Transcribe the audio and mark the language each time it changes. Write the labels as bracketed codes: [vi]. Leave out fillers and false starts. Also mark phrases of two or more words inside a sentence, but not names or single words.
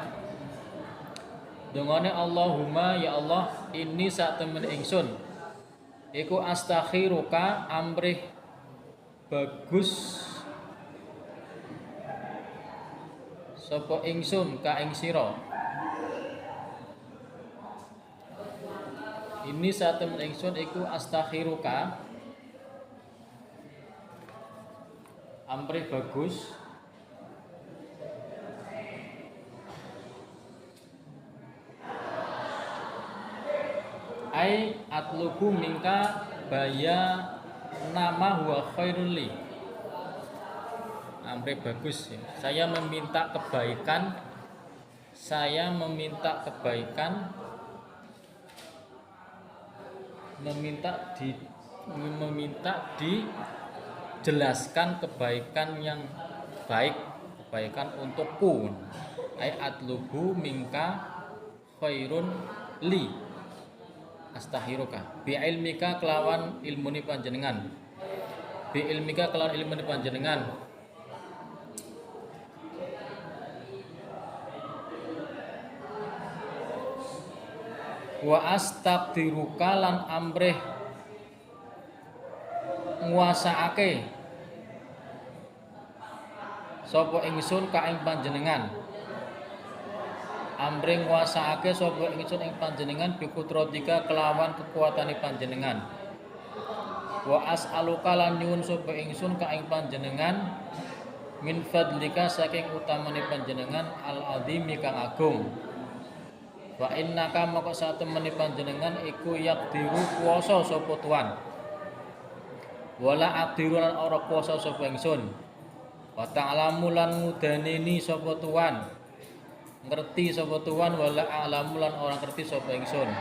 [jv] Dongane [ar] اللهم يا الله إني [jv] satemen ingsun iku astakhiruka amrih bagus sapa ingsun ka ing sira. Ini satemen ingsun iku astakhiruka amrih bagus [ar] أي أطلب منك بيان ما هو خير لي. [jv] Amri bagus ya. [id] Saya meminta kebaikan meminta dijelaskan kebaikan yang baik, kebaikan untukku. [ar] أي أطلب منك خيرا لي أستخيرك بعلمك [jv] kelawan ilmuni panjenengan, [ar] بعلمك [jv] kelawan ilmuni panjenengan, [ar] وأستقدرك [jv] lan amrih nguasaake sapa ingsun ka ing panjenengan, amring nguasaake sapa ingsun ing panjenengan bikutrotika kelawan kekuatane panjenengan, [ar] وأسألك [jv] lan nyuwun sapa ingsun ka ing panjenengan [ar] من فضلك [jv] saking utamane panjenengan [ar] العظيم [jv] kang agung, [ar] وإنك [jv] maka satemene panjenengan iku yaqdiru kuwasa sapa tuan, [ar] ولا أقدر [jv] lan ora kuwasa sapa ingsun, [ar] وتعلم [jv] lan mudaneni sapa tuan, ngerti sapa tuan, [ar] ولا أعلم [jv] lan ora ngerti sapa ingsun,